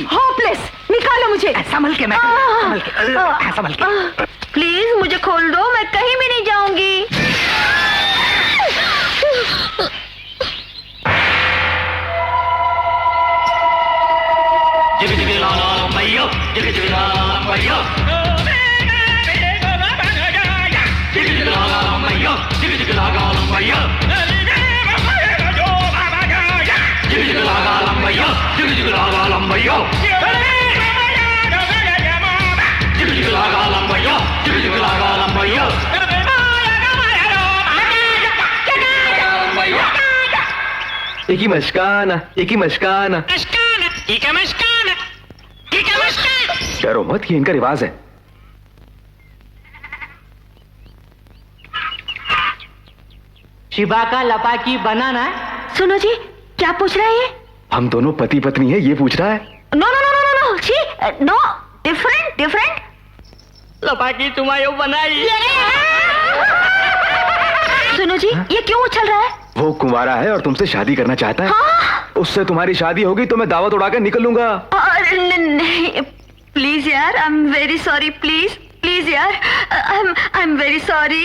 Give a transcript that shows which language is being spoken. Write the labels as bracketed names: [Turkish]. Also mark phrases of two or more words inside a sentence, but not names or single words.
[Hindi] होपलेस, निकालो मुझे। संभल के मैं, संभल के, संभल के। प्लीज मुझे खोल दो, मैं कहीं भी नहीं जाऊंगी। जिग जिग ला ला मैयो, जिग जिग ला ला मैयो, जिग जिग ला ला मैयो, जिग जिग ला ला मैयो, जिग जिग ला ला मैयो, जिग जिग ला ला मैयो, जिग जिग ला ला मैयो, जिग जिग ला ला मैयो। एक ही मस्काना, एक ही मस्काना। डरो मत, ये इनका रिवाज है। शिवा का लपाकी बनाना है। सुनो जी, क्या पूछ रहा है ये? हम दोनों पति पत्नी है, ये पूछ रहा है। [English] no no no no no, छी, नो, different different. [Hindi] लपाकी तुम्हारी बनाई। सुनो जी, ये क्यों उछल रहा है? वो कुंवारा है और तुमसे शादी करना चाहता है। हाँ? उससे तुम्हारी शादी होगी तो मैं दावत उड़ाकर निकल लूंगा। नहीं, प्लीज यार, [English] I am very sorry, [Hindi] प्लीज प्लीज यार, [English] I am very sorry.